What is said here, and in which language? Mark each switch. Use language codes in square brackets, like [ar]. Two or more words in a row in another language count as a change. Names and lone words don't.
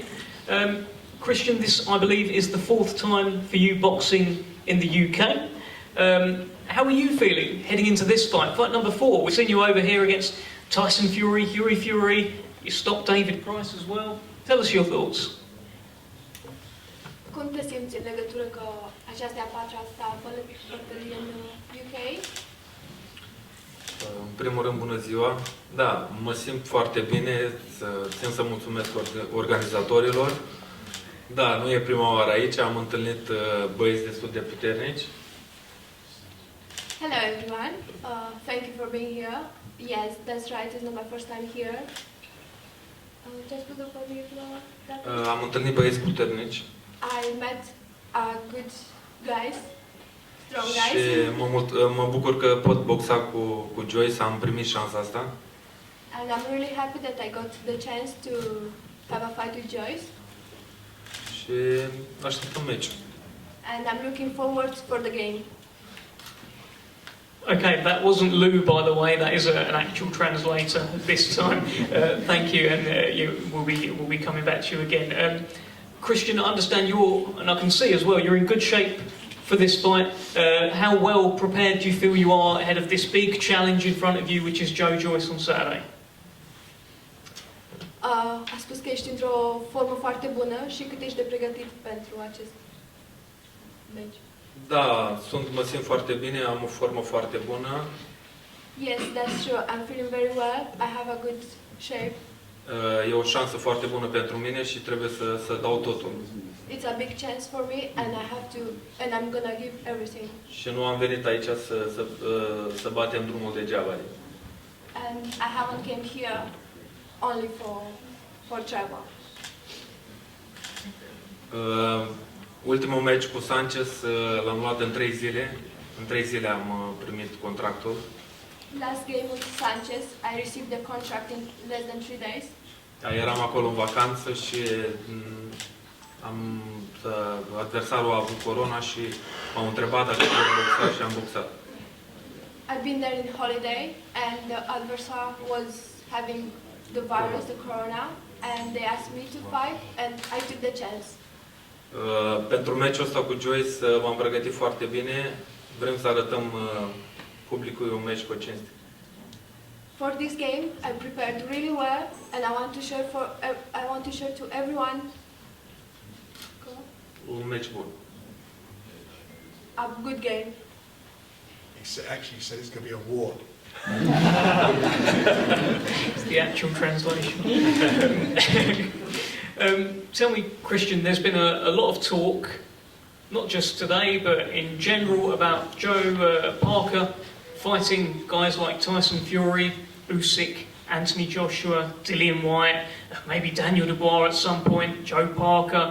[en] Christian, this, I believe, is the fourth time for you boxing in the UK. How are you feeling heading into this fight? Fight number 4. We've seen you over here against Tyson Fury, Fury. You stopped David Price as well. Tell us your thoughts. [ro] Cum te simți în legătură cu această a patra ta bătălie în UK? În primul rând, bună ziua. Da, mă simt foarte bine, țin să mulțumesc organizatorilor. Da, nu e prima oară aici, am întâlnit băieți destul de puternici. [en] Hello everyone, thank you for being here. Yes, that's right, it's not my first time here. [ro] Am întâlnit băieți puternici. [en] I met good guys, strong [ro] Și [en] guys. [ro] mă bucur că pot boxa cu Joyce, am primit șansa asta. [en] And I'm really happy that I got the chance to have a fight with Joyce. [ro] Și așteptăm meciul. [en] And I'm looking forward for the game. Okay, that wasn't Lou, by the way. That is an actual translator this time. Thank you, and we'll be coming back to you again. Christian, I understand and I can see as well, you're in good shape for this fight. How well prepared do you feel you are ahead of this big challenge in front of you, which is Joe Joyce on Saturday? [ro] A spus că ești într-o formă foarte bună și cât ești de pregătit pentru acest meci. Da, mă simt foarte bine, am o formă foarte bună. [en] Yes, that's true. I'm feeling very well. I have a good shape. [ro] E o șansă foarte bună pentru mine și trebuie să dau totul. [en] It's a big chance for me and and I'm gonna give everything. [ro] Și nu am venit aici să batem drumul degeaba. [en] And I haven't came here only for travel. [ro] Ultimul meci cu Sanchez l-am luat în 3 zile. În 3 zile am primit contractul. [en] Last game with Sanchez, I received the contract in less than 3 days. [ro] Eram acolo în vacanță și adversarul a avut corona și m-au întrebat dacă pot boxa și am boxat. [en] I've been there in holiday and the adversar was having the virus, the corona, and they asked me to fight and I took the chance. [ro] Pentru meciul ăsta cu Joyce m-am pregătit foarte bine. Vrem să arătăm publicului un meci cu cinste. [en] For this game, I prepared really well, and I want to show to everyone. [ro] un meci bun. [en] A good game. Actually said it's going to be a war. It's the actual translation. Tell me, Christian, there's been a lot of talk, not just today, but in general, about Joe Parker fighting guys like Tyson Fury, Usyk, Anthony Joshua, Dillian Whyte, maybe Daniel Dubois at some point, Joe Parker.